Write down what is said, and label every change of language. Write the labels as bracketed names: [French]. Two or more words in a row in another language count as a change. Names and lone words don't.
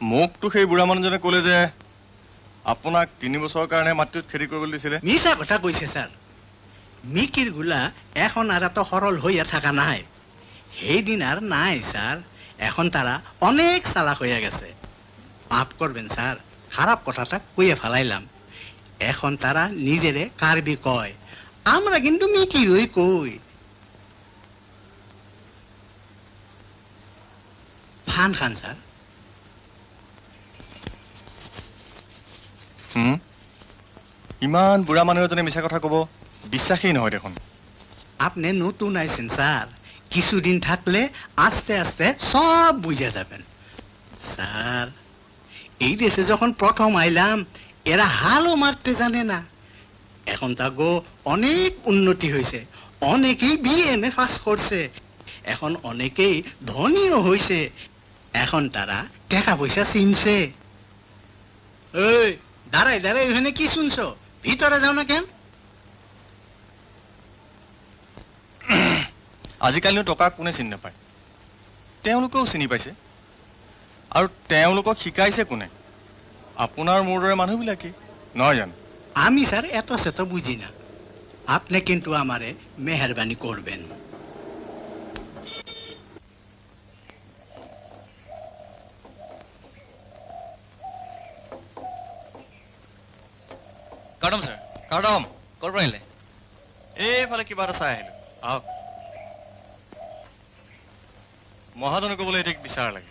[Assamese] মোকতো সেই বুঢ়া মানুহজনে ক'লে যে আপোনাক 3 বছৰৰ কাৰণে মাটিত খেতি কৰিবলৈ দিছিলে। মিছা কথা কৈছে ছাৰ। [Bangla] মিকিৰ গোলা এখন আর এত সরল হইয়া থাকা নাই। সেইদিন আর নাই স্যার, এখন তারা অনেক চালাক হইয়া গেছে। মাফ করবেন স্যার, খারাপ কথাটা কইয়া ফেলাইলাম। এখন তারা নিজেরে কার্বি কয়, আমরা কিন্তু মিকিরই কই। ফান খান স্যার। [Assamese] ইমান বুঢ়া মানুহ এজনে মিছা কথা ক'ব বিশ্বাসেই নহয় দেখোন। [Bangla] আপনি নতুন আইছেন স্যার, কিছুদিন থাকলে আস্তে আস্তে সব বুঝে যাবেন। স্যার, এই দেশে যখন প্রথম আইলাম এরা হালও মারতে জানে না। এখন তা গো অনেক উন্নতি হয়েছে, অনেকেই বিএমএ পাস করছে, এখন অনেকেই ধনীও হয়েছে। এখন তারা টাকা পয়সা চিনছে। এই দাঁড়াই দাঁড়াই ওখানে কি শুনছো? ভিতরে যাও না কেন? [Assamese] আজিকালিনো টকা কোনে চিনি নাপায়? তেওঁলোকেও চিনি পাইছে, আৰু তেওঁলোকক শিকাইছে কোনে? আপোনাৰ মোৰ দৰে মানুহবিলাকেই নহয় জানো? [Bangla] আমি স্যার এত সেত বুঝি না। আপনি কিন্তু আমারে মেহরবানি করবেন। [Assamese] কাৰ্ডম ছাৰ। কাৰ্ডম ক'ৰ পৰা আহিলে? এইফালে কিবা এটা চাই আহিলোঁ। আহক। মহাজনে ক'বলৈ এতিয়া বিচাৰ লাগে।